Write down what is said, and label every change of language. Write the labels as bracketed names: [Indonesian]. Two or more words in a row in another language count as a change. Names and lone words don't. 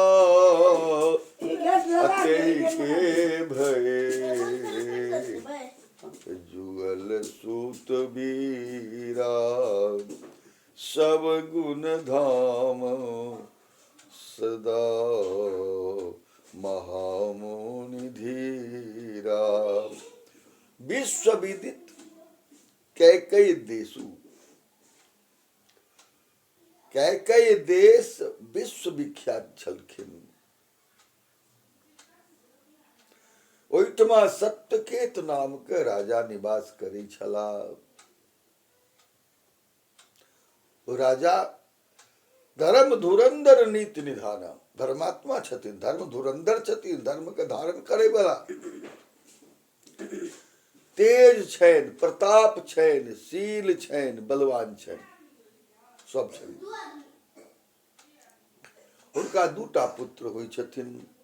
[Awadhi] अतहि के भये जुगल सूत वीरा सब गुण धाम सदा महामुनि धीरा। विश्व विदित कैकेय देशु, [Maithili] कैकेय देश विश्व विख्यात छलखिन। ओहिठमा सत्यकेत नाम के राजा निवास करै छलाह। ओ राजा [Awadhi] धर्म धुरंधर नीति निधान, [Maithili] धर्मात्मा छथिन, धर्म धुरंधर छथिन, धर्म के धारण करे वाला, तेज छनि, प्रताप छनि, शील छनि, बलवान छनि, सब छनि। हुनका दूटा पुत्र होइ छथिन।